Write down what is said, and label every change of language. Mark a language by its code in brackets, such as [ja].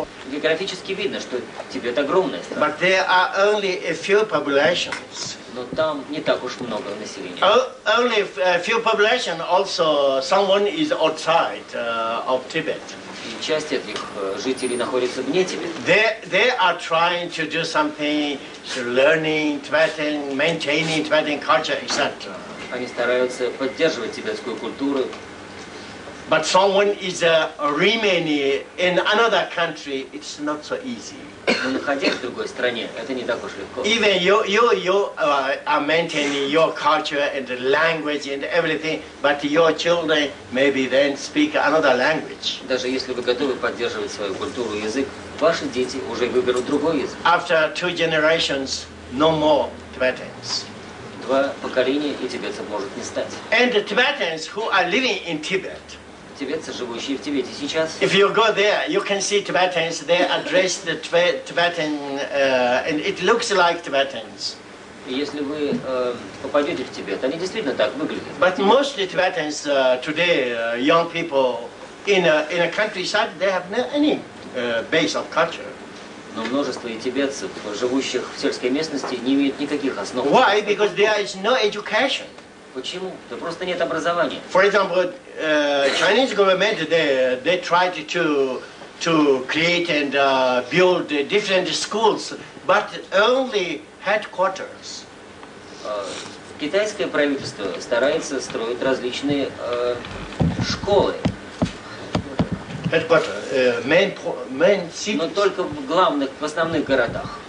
[ru] Географически видно, что Тибет огромная страна. [en] but there are only a few populations. [ru] Но там не так уж много населения. [en] Only a few population. Also, someone is outside of Tibet. [ru] И часть этих жителей находится вне Тибета. [en] They are trying to do something, learning Tibetan, maintaining Tibetan culture, etc. [ru] Они стараются поддерживать тибетскую культуру. [en] But someone is remaining in another country, it's not so easy. [ru] Но находясь в другой стране, это не так уж легко. [en] Even you are maintaining your culture and the language and everything, but your children maybe then speak another language. [ru] Даже если вы готовы поддерживать свою культуру и язык, ваши дети уже выберут другой язык. [en] After 2 generations, no more Tibetans. [ru] 2 поколения и тибетцев может не стать. [en] And the Tibetans who are living in Tibet, [ru] Тибетцы, живущие в Тибете сейчас, [en] if you go there, you can see Tibetans, they address the Tibetan, and it looks like Tibetans. [ru] и если вы попадете в Тибет, они действительно так выглядят. [en] But most Tibetans today, young people in a countryside, they have no any base of culture. [ru] Но множество и тибетцев, живущих в сельской местности, не имеют никаких основ. [en] Why? Because there is no education. [ru] Почему? Да просто нет образования. [en] For example, Chinese government, they tried to create and build different schools, but only headquarters. [ru] Китайское правительство старается строить различные школы, [en] Headquarters, main cities. [ru] Но только в основных городах.